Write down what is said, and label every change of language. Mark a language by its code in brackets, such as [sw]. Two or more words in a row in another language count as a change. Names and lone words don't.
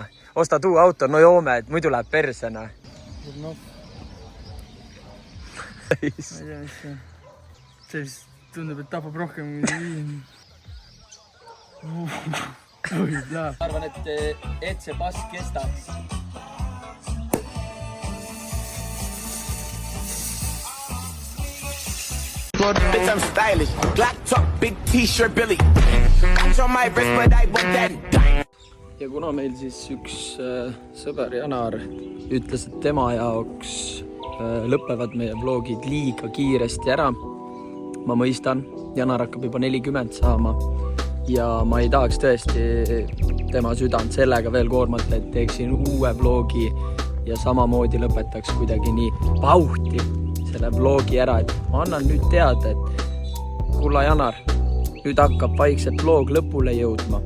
[et] Ostad uue auto, no joome, et muidu läheb persena. No. Ma ei tea, mis see... See vist tundub, et tapab rohkem kui viin. Ma arvan, et see pass kestaks. [en] Bitch, I'm stylish. Black top, big t-shirt, Billy. Got on my wrist, but I want that. [et] Ja kuna meil siis üks sõber Janar ütles, et tema jaoks lõpevad meie vlogid liiga kiiresti ära. Ma mõistan, Janar hakkab juba 40 saama ja ma ei tahaks tõesti tema südant sellega veel koormata, et teeksin uue vlogi ja samamoodi lõpetaks kuidagi nii pauhti selle vlogi ära, et ma annan nüüd teada, et kulla Janar, nüüd hakkab vaikselt vlog lõpule jõudma.